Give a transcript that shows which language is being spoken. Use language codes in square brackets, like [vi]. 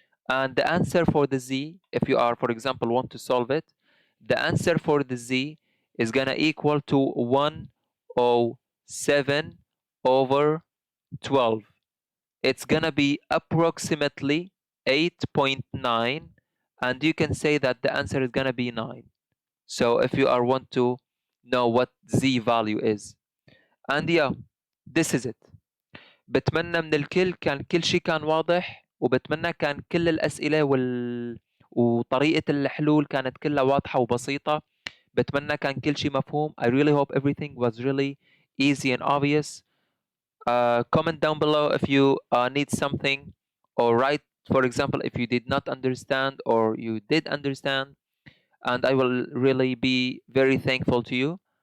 [en] And the answer for the Z, if you are, for example, want to solve it, the answer for the Z is gonna equal to 107 over 12. It's gonna be approximately 8.9, and you can say that the answer is gonna be 9. So if you are want to know what Z value is. And yeah, this is it. [ar] بتمنى من الكل كان كل شيء كان واضح، وبتمنى كان كل الأسئلة وطريقة الحلول كانت كلها واضحة وبسيطة. بتمنى كان كل شيء مفهوم. [en] I really hope everything was really easy and obvious. Comment down below if you need something, or write, for example, if you did not understand or you did understand, and I will really be very thankful to you.